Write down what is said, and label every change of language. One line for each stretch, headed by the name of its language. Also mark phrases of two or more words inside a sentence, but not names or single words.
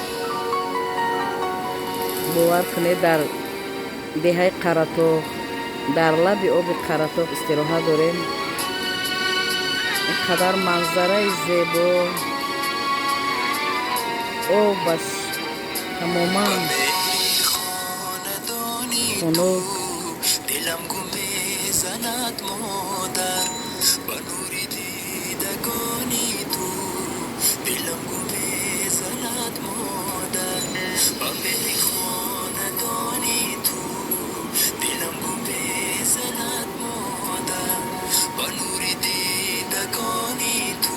Tajik: бовар кунед дар деҳаи қаратоғ, дар лаби оби қаратоғ истироҳат дорем. ин қадар манзараи зебо, обаш тамоман хунук.
Persian: دلم گم میزند مادر با نور دیدگانی تو. دلم گم میزند مادر با مهری خاندانی تو. دلم گم میزند مادر با نور دیدگانی تو.